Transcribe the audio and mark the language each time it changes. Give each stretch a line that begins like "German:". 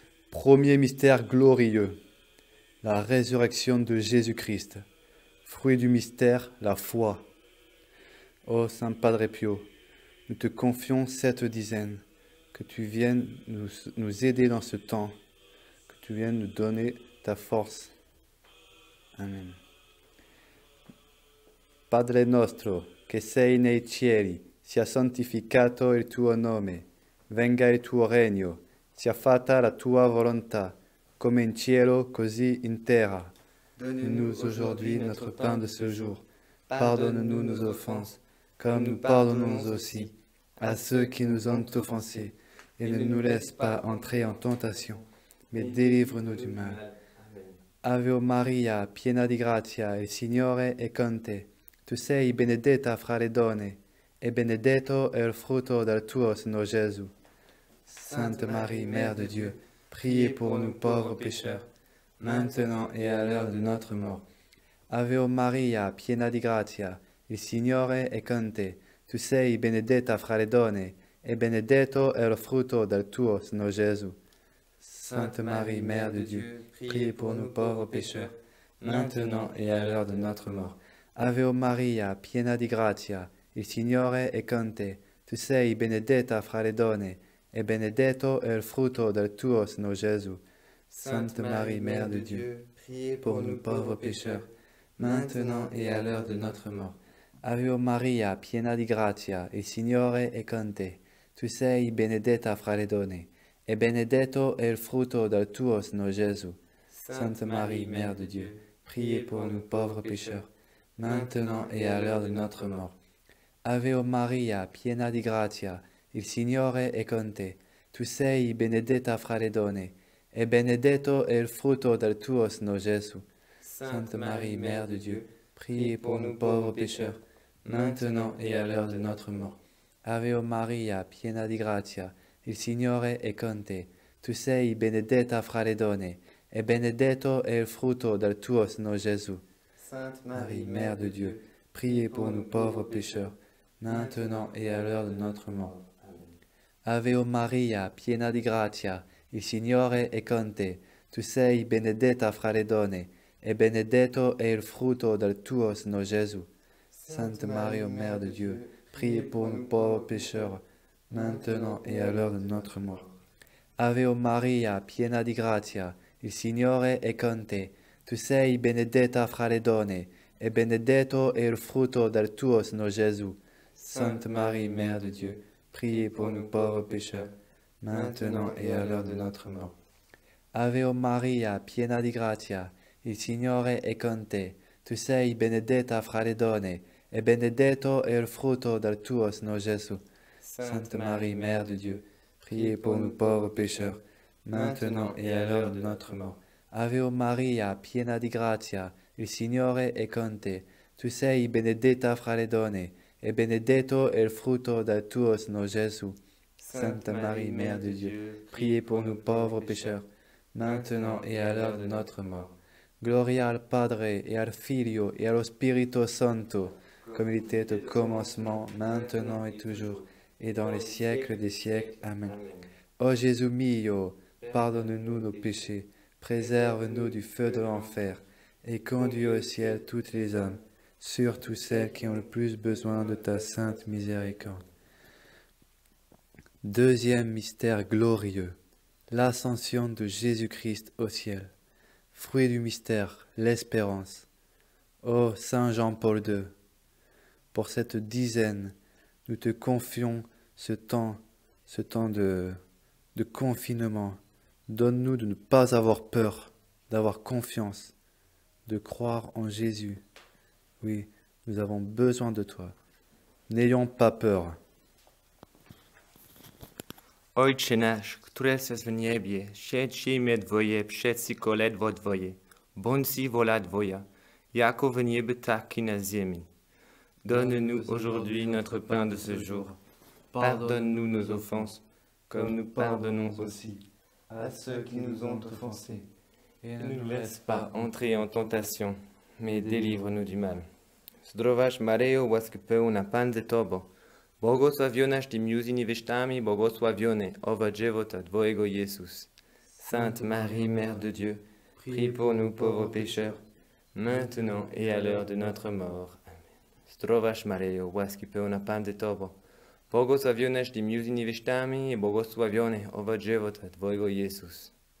French: Premier mystère glorieux, la résurrection de Jésus-Christ. Fruit du mystère, la foi. Ô Saint Padre Pio, nous te confions cette dizaine, que tu viennes nous aider dans ce temps, que tu viennes nous donner ta force. Amen.
Italian: Padre nostro, che sei nei cieli, sia santificato il tuo nome, venga il tuo regno, sia fatta la tua volontà, come in cielo, così in terra.
French: Donne-nous aujourd'hui notre pain de ce jour. Pardonne-nous nos offenses, comme nous pardonnons aussi à ceux qui nous ont offensés, et ne nous laisse pas entrer en tentation, mais délivre-nous du mal.
Italian: Ave Maria, piena di grazia, il Signore è con te. Tu sei benedetta fra le donne, e benedetto è il frutto del tuo seno, Gesù.
French: Sainte Marie, Mère de Dieu, priez pour nous pauvres pécheurs, maintenant et à l'heure de notre mort.
Italian: Ave Maria, piena di grazia, il Signore è con te. Tu sei benedetta fra le donne, e benedetto è il frutto del tuo seno, Gesù.
French: Sainte Marie, Mère de Dieu, priez pour nous pauvres pécheurs, maintenant et à l'heure de notre mort.
Italian: Ave Maria, piena di grazia, il Signore è con te. Tu sei benedetta fra le donne, e benedetto è il frutto del tuo seno, Gesù.
French: Sainte Marie, Mère de Dieu, priez pour nous pauvres pécheurs, maintenant et à l'heure de notre mort.
Italian: Ave Maria, piena di grazia, il Signore è con te. Tu sei benedetta fra le donne, e benedetto è il frutto del tuo seno, Gesù.
French: Sainte Marie, Mère de Dieu, priez pour nous pauvres pécheurs, maintenant et à l'heure de notre mort.
Italian: Ave Maria, piena di grazia, il Signore è con te. Tu sei benedetta fra le donne, e benedetto è il frutto del tuo seno, Gesù.
French: Sainte Marie, Mère de Dieu, priez pour nous pauvres pécheurs, maintenant et à l'heure de notre mort.
Italian: Ave Maria, piena di grazia, il Signore è con te. Tu sei benedetta fra le donne, e benedetto è il frutto del tuo seno, Gesù.
French: Sainte Marie, Mère de Dieu, priez pour nous pauvres pécheurs, maintenant et à l'heure de notre mort.
Italian: Ave Maria, piena di grazia, il Signore è con te. Tu sei benedetta fra le donne, e benedetto è il frutto del tuo seno, Gesù.
French: Sainte Marie, Mère de Dieu, priez pour nous pauvres pécheurs, maintenant et à l'heure de notre mort.
Italian: Ave Maria, piena di grazia, il Signore è con te. Tu sei benedetta fra le donne, e benedetto è il frutto del tuo seno, Gesù.
French: Sainte Marie, Mère de Dieu, priez pour nous pauvres pécheurs, maintenant et à l'heure de notre mort.
Italian: Ave Maria, piena di grazia, il Signore è con te. Tu sei benedetta fra le donne, e benedetto è il frutto del tuo seno, Gesù.
French: Sainte Marie, Mère de Dieu, priez pour nous pauvres pécheurs, maintenant et à l'heure de notre mort.
Italian: Ave Maria, piena di grazia, il Signore è con te. Tu sei benedetta fra le donne, e benedetto è il frutto del tuo seno, Gesù.
French: Sainte Marie, Mère de Dieu, priez pour nous pauvres pécheurs, maintenant et à l'heure de notre mort.
Italian: Gloria al Padre, et al Figlio, et allo Spirito Santo,
French: comme il était au commencement, maintenant et toujours, et dans les siècles des siècles. Amen. Ô Jésus mio, pardonne-nous nos péchés, préserve-nous du feu de l'enfer, et conduis au ciel toutes les âmes, surtout celles qui ont le plus besoin de ta sainte miséricorde. Deuxième mystère glorieux, l'ascension de Jésus-Christ au ciel. Fruit du mystère, l'espérance. Ô Saint Jean-Paul II, pour cette dizaine, nous te confions ce temps de confinement. Donne-nous de ne pas avoir peur, d'avoir confiance, de croire en Jésus. Oui, nous avons besoin de toi. N'ayons pas peur.
Polish: Ojcze nasz, który jesteś w niebie, święć imię Twoje, przyjdź kolej Twoje, bądź wola Twoja, jako w niebie, tak i na ziemi.
French: Donne-nous aujourd'hui notre pain de ce jour. Pardonne-nous nos offenses, comme nous pardonnons aussi à ceux qui nous ont offensés. Et ne nous laisse pas entrer en tentation, mais délivre-nous du mal.
Polish: Zdrowaś Maryjo, łaski pełna, Pan z Tobą, błogosławionaś Ty między niewiastami, błogosławiony owoc żywota Twojego Jezus.
French: Sainte Marie, Mère de Dieu, prie pour nous pauvres pécheurs, maintenant et à l'heure de notre mort. Amen.
Polish: Zdrowaś Maryjo, łaski pełna, Pan z Tobą, błogosławionaś Ty między niewiastami i błogosławiony owoc żywota Twojego Jezus.